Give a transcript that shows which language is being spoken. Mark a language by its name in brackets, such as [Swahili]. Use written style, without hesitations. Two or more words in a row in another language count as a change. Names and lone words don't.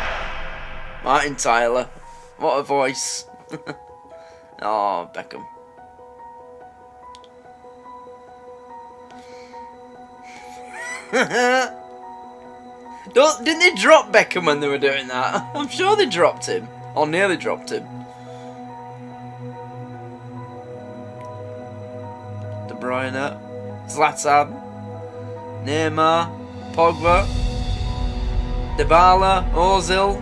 [English] Martin Tyler. What a voice. Oh, Beckham. Didn't they drop Beckham when they were doing that? I'm sure they dropped him. Or nearly dropped him. De Bruyne. Zlatan. Neymar. Pogba. Dybala. Ozil.